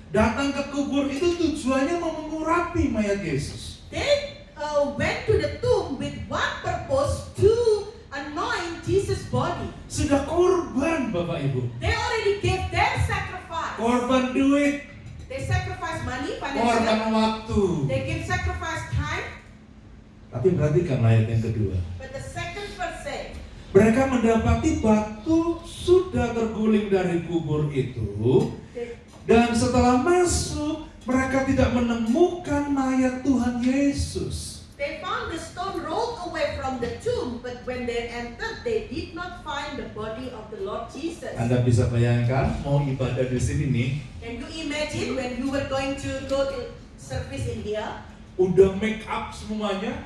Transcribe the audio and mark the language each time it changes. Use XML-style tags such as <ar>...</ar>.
<id>Datang ke kubur itu tujuannya mau mengurapi mayat Yesus.</id> <en>They went to the tomb with one purpose, to anoint Jesus' body.</en> <id>Sudah korban, Bapak Ibu.</id> <en>They already gave their sacrifice.</en> <id>Korban duit,</id> <en>They sacrifice money,</en> <id>korban</id> <en>financial.</en> <id>waktu.</id> <en>They give sacrifice time.</en> <id>Tapi perhatikan ayat yang kedua.</id> <en>But the second verse says,</en> <id>Mereka mendapati batu sudah terguling dari kubur itu, dan setelah masuk mereka tidak menemukan mayat Tuhan Yesus.</id> <en>they found the stone rolled away from the tomb, but when they entered, they did not find the body of the Lord Jesus.</en> <id>Anda bisa bayangkan mau ibadah di sini nih,</id> <en>Can you imagine when you were going to go to service in here?</en> <id>udah make up semuanya,</id>